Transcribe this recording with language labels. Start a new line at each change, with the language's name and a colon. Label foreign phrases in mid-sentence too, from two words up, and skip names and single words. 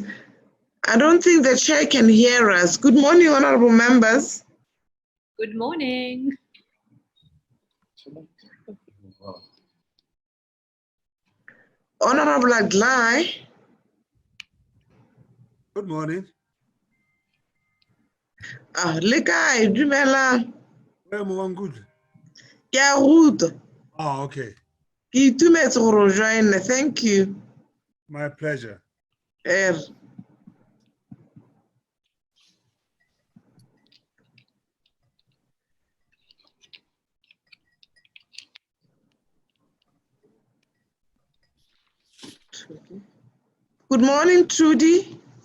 English: I don't think the chair can hear us. Good morning, honorable members. Good morning. Honorable Adlai. Good morning.
Tswana: Le kae, dumela.
English: I'm good.
Tswana: Ke a ruta.
English: Oh, okay.
Tswana: Ke itumetse go join. Thank you.
English: My pleasure. Good morning, Trudy.